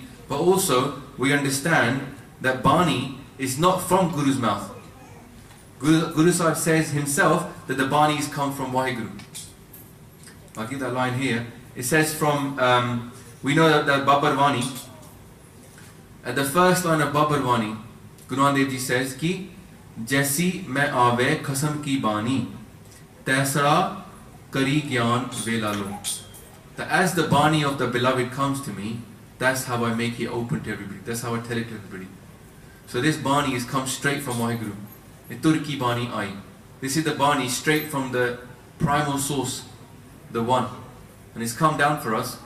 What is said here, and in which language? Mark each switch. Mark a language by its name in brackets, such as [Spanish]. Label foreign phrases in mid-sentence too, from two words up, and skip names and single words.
[English] But also, we understand that Bani is not from Guru's mouth. Guru Sahib says himself that the Banis come from Vaheguru. I'll give that line here. It says from, we know that Babar Vani, at the first line of Babar Vani, Guru Nanak Dev Ji says, [Punjabi] ਕਿ ਜੈਸੀ ਮੈ ਆਵੈ ਖਸਮ ਕੀ ਬਾਣੀ, ਤੈਸੜਾ ਕਰੀ ਗਿਆਨੁ ਵੇਲਾਲੋ. [English] That as the Bani of the beloved comes to me, that's how I make it open to everybody. That's how I tell it to everybody. So this Bani is come straight from Vaheguru. [Punjabi] ਤੁਰਕੀ ਬਾਣੀ ਆਈ. [English] This is the Bani straight from the primal source, the one. And it's come down for us.